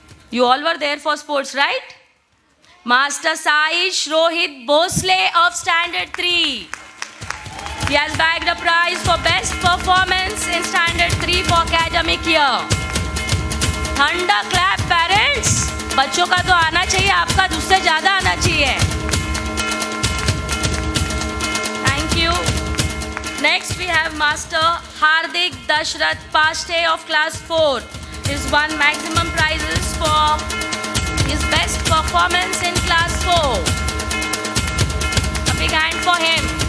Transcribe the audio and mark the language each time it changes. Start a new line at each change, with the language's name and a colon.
English: You all were there for sports, right? Master Saish Rohit Bosle of Standard 3. He has bagged a prize for best performance in Standard 3 for academic year. Thunder clap, parents.
Hindi: बच्चों का तो आना चाहिए, आपका उससे ज़्यादा आना चाहिए.
English: Thank you. Next we have Master Hardik Dashrath Pashte of Class 4. He's won maximum prizes for his best performance in Class 4. A big hand for him.